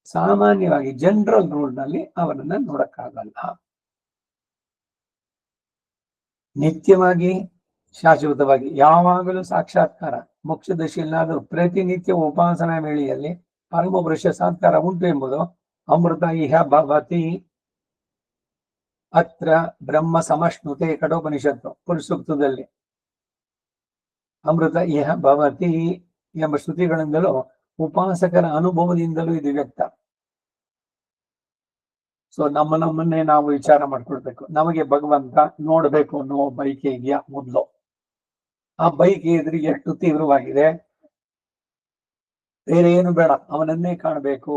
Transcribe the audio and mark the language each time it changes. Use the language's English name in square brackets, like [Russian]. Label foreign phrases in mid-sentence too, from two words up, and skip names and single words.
[Kannada] ಸಾಮಾನ್ಯವಾಗಿ [English] general rule [Kannada] ನಲ್ಲಿ ಅವನನ್ನ ನೋಡಕ್ಕಾಗಲ್ಲ. ನಿತ್ಯವಾಗಿ ಶಾಶ್ವತವಾಗಿ ಯಾವಾಗಲೂ ಸಾಕ್ಷಾತ್ಕಾರ ಮೋಕ್ಷ ದಶೆಯಲ್ಲಾದರೂ ಪ್ರತಿನಿತ್ಯ ಉಪಾಸನಾ ವೇಳೆಯಲ್ಲಿ ಪರಮಪುರುಷ ಸಾತ್ಕಾರ ಉಂಟು ಎಂಬುದು [Sanskrit] ಅಮೃತ ಇಹ ಭವತಿ ಅತ್ರ ಬ್ರಹ್ಮ ಸಮಶ್ನುತೆ [Kannada] ಕಠೋಪನಿಷತ್ತು ಪುರುಷೂಕ್ತದಲ್ಲಿ [Sanskrit] ಅಮೃತ ಇಹ ಭವತಿ [Kannada] ಎಂಬ ಶ್ರುತಿಗಳಿಂದಲೂ ಉಪಾಸಕರ ಅನುಭವದಿಂದಲೂ ಇದು ವ್ಯಕ್ತ. ಸೊ ನಮ್ಮನ್ನೇ ನಾವು ವಿಚಾರ ಮಾಡ್ಕೊಳ್ಬೇಕು. ನಮಗೆ ಭಗವಂತ ನೋಡ್ಬೇಕು ಅನ್ನೋ ಬೈಕೆ ಇದೆಯಾ? ಮೊದಲು ಆ ಬೈಕೆ ಇದ್ರೆ ಎಷ್ಟು ತೀವ್ರವಾಗಿದೆ, ಬೇರೆ ಏನು ಬೇಡ, ಅವನನ್ನೇ ಕಾಣಬೇಕು.